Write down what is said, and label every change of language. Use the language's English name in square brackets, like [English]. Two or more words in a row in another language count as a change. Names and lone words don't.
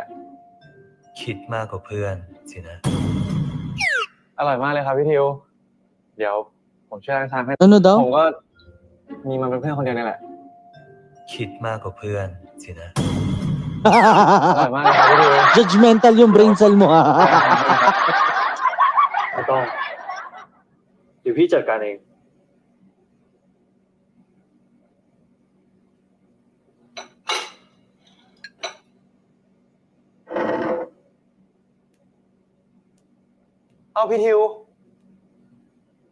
[Thai] คิดมากกว่าเพื่อนสินะ อร่อยมากเลยครับพี่ทิว เดี๋ยวผมช่วยล้างชามให้ [Filipino] Ano [Thai] ผม [Filipino] daw? [Thai] ก็มีมันเป็นเพื่อนคนเดียวนี่แหละ คิดมากกว่าเพื่อนสินะ อร่อยมากเลยครับพี่ทิว [Filipino] Judgmental yung [English] brain cell [Filipino] mo ha. [Thai] ไม่ต้อง เดี๋ยวพี่จัดการเอง เอาพี่ทิวกางเก่งพี่เลยอะไรอ่ะ